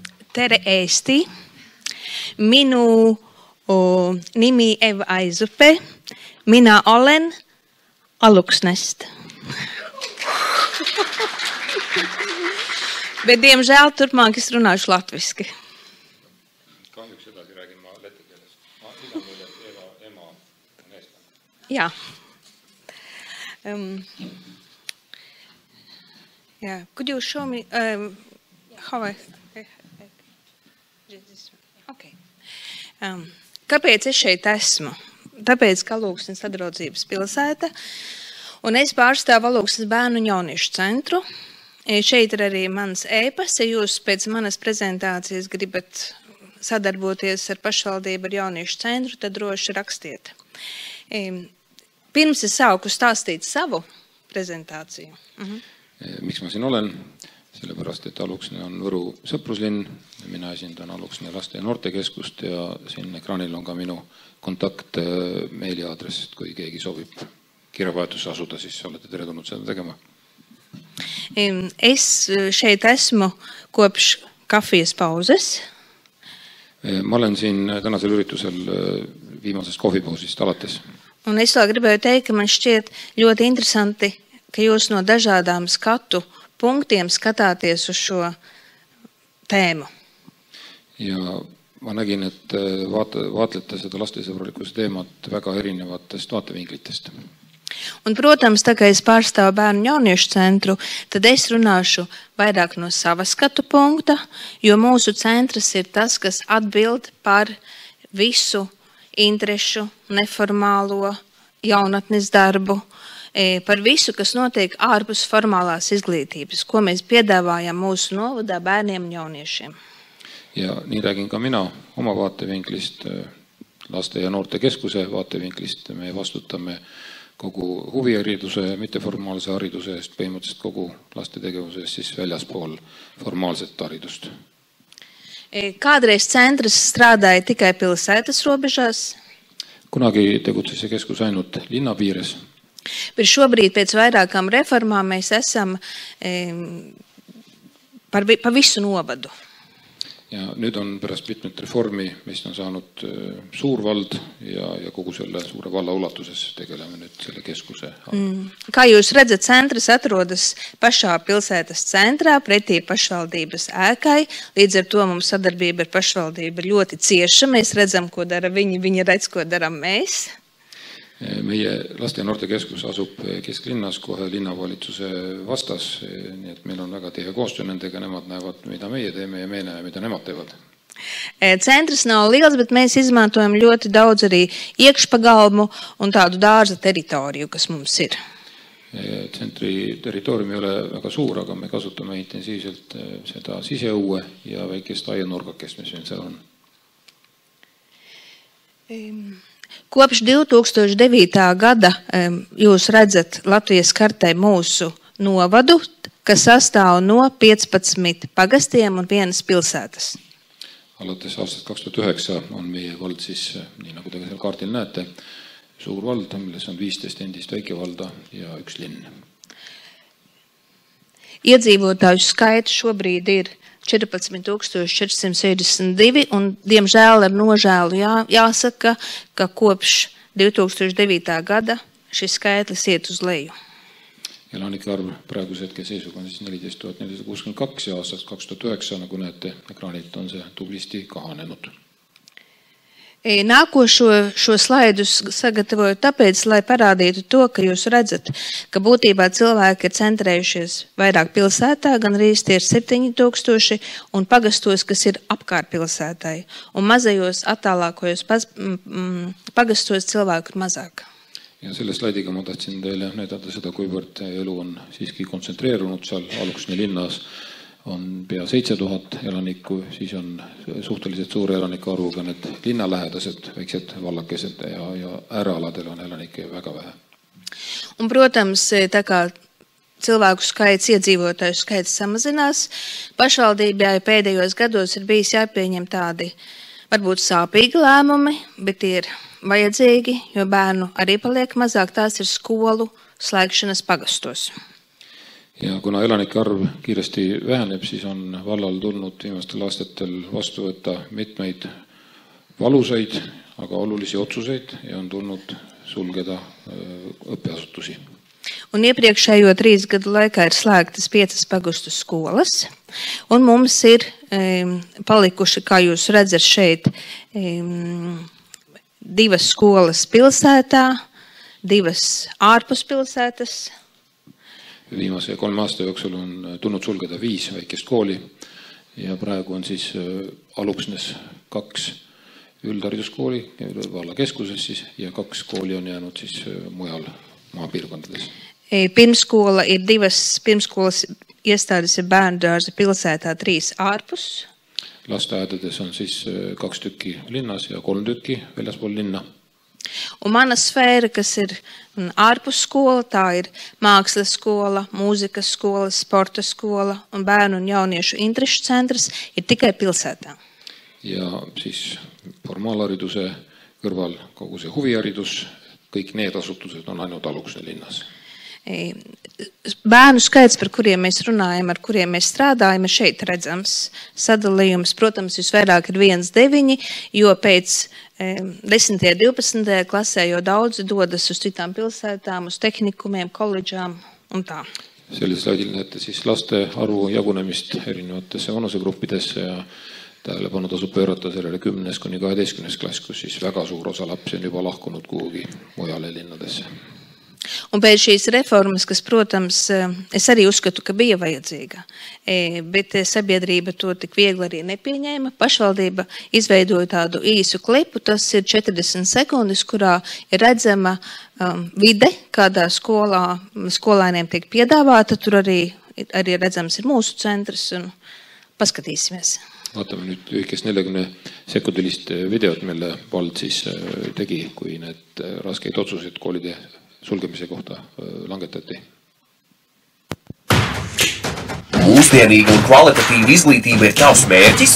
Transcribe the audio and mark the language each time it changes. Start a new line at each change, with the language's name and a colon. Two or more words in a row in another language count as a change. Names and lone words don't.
Estonian: Tere Eesti, minun nimi Eva Aizupe, minä olen Aluksnesta.
Latvian: Bet, diemžēl, turpmāk es runāšu latviski.
Estonian: Kahjuks edasi räägin ma läti keeles. Ma idan mulle, et ema on eestlane.
Latvian: Jā.
English: Yeah. Could you show me how I... Okay.
Latvian: Kāpēc es šeit esmu? Tāpēc, ka Alūksnes sadraudzības pilsēta, un es pārstāvu Alūksnes bērnu un jauniešu centru. Šeit ir arī mans ēpas, ja jūs pēc manas prezentācijas gribat sadarboties ar pašvaldību, ar jauniešu centru, tad droši rakstiet. Pirms es sāku stāstīt savu prezentāciju.
Estonian: Miks ma siin olen? Sellepärast, et Aluksne on Võru sõpruslinn. Mina esindan Aluksne laste- ja noortekeskust ja siin ekraanil on ka minu kontakt meiliaadress, et kui keegi soovib kirjavahetusse asuda, siis olete teretulnud seda tegema.
Latvian: Es šeit esmu kopš kafijas pauzes.
Estonian: Ma olen siin tänasel üritusel viimasest kohvipausist alates.
Latvian: Un es vēl gribēju teikt, ka man šķiet ļoti interesanti, ka jūs no dažādām skatu punktiem skatāties uz šo tēmu.
Estonian: Ja ma nägin, et vaatlete seda lastesõbralikkuse teemat väga erinevatest vaatevinklitest.
Latvian: Un, protams, tā kā es pārstāvu bērnu jauniešu centru, tad es runāšu vairāk no sava skatu punkta, jo mūsu centrs ir tas, kas atbild par visu interešu, neformālo jaunatnes darbu, par visu, kas notiek ārpus formālās izglītības, ko mēs piedāvājam mūsu novadā bērniem un jauniešiem.
Estonian: Ja nii räägin ka mina oma vaatevinklist, laste- ja noortekeskuse vaatevinklist. Me vastutame kogu huvihariduse, mitteformaalse hariduse eest, põhimõtteliselt kogu lastetegevuse eest siis väljaspool formaalset haridust.
Latvian: Kādreiz centrs strādāja tikai pilsētas robežās.
Estonian: Kunagi tegutses see keskus ainult linna piires.
Latvian: Bet šobrīd pēc vairākām reformām mēs esam pa visu novadu.
Estonian: Ja nüüd on pärast mitmet reformi, mis on saanud suur vald ja kogu selle suure valla ulatuses tegeleme nüüd selle keskuse.
Latvian: Kā jūs redzat, centrs atrodas pašā pilsētas centrā, pretī pašvaldības ēkai. Līdz ar to mums sadarbība ar pašvaldību ir ļoti cieša. Mēs redzam, ko dara viņi redz, ko daram mēs.
Estonian: Meie laste- ja noortekeskus asub kesklinnas kohe linnavalitsuse vastas, nii et meil on väga tihe koostöö nendega, nemad näevad, mida meie teeme ja meie näeme, mida nemad teevad.
Latvian: Centrs nav liels, bet mēs izmantojam ļoti daudz arī iekšpagalmu un tādu dārza teritoriju, kas mums ir.
Estonian: Centri territoorium ei ole väga suur, aga me kasutame intensiivselt seda siseõue ja väikest aianurgakest, mis meil seal on.
Latvian: Kopš 2009. gada jūs redzat Latvijas kartē mūsu novadu, kas sastāv no 15 pagastiem un vienas pilsētas.
Estonian: Alates aastast 2009 on meie vald siis, nii nagu te seal kaardil näete, suur vald, milles on 15 endist väikevalda ja üks linn.
Latvian: Iedzīvotāju skaits šobrīd ir 14,462, un, diemžēl, ar nožēlu jāsaka, ka kopš 2009. gada šis skaitlis iet uz leju.
Estonian: Elanike arv praeguse hetke seisuga on siis 14 462 ja aastast 2009, nagu näete ekraanilt, on see tublisti kahanenud.
Latvian: Nākošo slaidus sagatavoju tāpēc, lai parādītu to, ka jūs redzat, ka būtībā cilvēki ir centrējušies vairāk pilsētā, gan arī tie ir 7000, un pagastos, kas ir apkārt pilsētai. Un mazajos attālākojos pagastos cilvēku ir mazāk.
Estonian: Ja selle slaidiga ma tahtsin teile näidata seda, kuivõrd elu on siiski kontsentreerunud seal Aluksne linnas. On pea 7000 elanikku, siis on suhteliselt suure elanike arvuga need linnalähedased, väiksed vallakesed ja äärealadel on elanikke väga vähe.
Latvian: Un, protams, tā kā cilvēku skaits, iedzīvotāju skaits samazinās, pašvaldībā pēdējos gados ir bijis jāpieņem tādi varbūt sāpīgi lēmumi, bet ir vajadzīgi, jo bērnu arī paliek mazāk, tās ir skolu slēgšanas pagastos.
Estonian: Ja kuna elanike arv kiiresti väheneb, siis on vallal tulnud viimastel aastatel vastu võtta mitmeid valusaid, aga olulisi otsuseid ja on tulnud sulgeda õppeasutusi.
Latvian: Un iepriekšējo 3 gadu laikā ir slēgtas 5 pagustu skolas, un mums ir palikuši, kā jūs redzat šeit, 2 skolas pilsētā, 2 ārpus pilsētas.
Estonian: Viimase 3 aasta jooksul on tulnud sulgeda 5 väikest kooli ja praegu on siis Aluksnes 2 üldhariduskooli valla keskuses siis, ja 2 kooli on jäänud siis mujal maapiirkondades.
Latvian: Pirmskola ir 2 pirmskolas iestādes ir bērndārza pilsētā, 3 ārpus.
Estonian: Lasteaedades on siis 2 tükki linnas ja 3 tükki väljaspool linna.
Latvian: Un mana sfēra, kas ir ārpus skola, tā ir mākslas skola, mūzikas skola, sporta skola un bērnu un jauniešu interešu centrs ir tikai pilsētā.
Estonian: Ja siis formaalhariduse kõrval kogu see huviharidus, kõik need asutused on ainult Aluksne linnas.
Latvian: Bērnu skaits, par kuriem mēs runājam, ar kuriem mēs strādājam, ir šeit redzams sadalījums. Protams, visvairāk ir 1-9, jo pēc 10. 12. klasē jau daudzi dodas uz citām pilsētām, uz tehnikumiem, koledžām un tā.
Estonian: Sellisel slaidil näete siis laste arvu jagunemist erinevatesse vanusegruppidesse ja tähelepanu tasub pöörata sellele 10. kuni 12. klass, kus siis väga suur osa lapsi on juba lahkunud kuhugi mujale linnadesse.
Latvian: Un pēc šīs reformas, kas, protams, es arī uzskatu, ka bija vajadzīga, bet sabiedrība to tik viegli arī nepieņēma. Pašvaldība izveidoja tādu īsu klipu, tas ir 40 sekundes, kurā ir redzama vide, kādā skolēniem tiek piedāvāta. Tur arī redzams ir mūsu centrs un paskatīsimies.
Estonian: Vaatame nüüd lühikest 40 sekundilist videot, mille vald siis tegi, kui need raskeid otsuseid koolide sulgemise kohta langetati.
Latvian: Mūsdienīga un kvalitatīva izglītība ir tavs mērķis?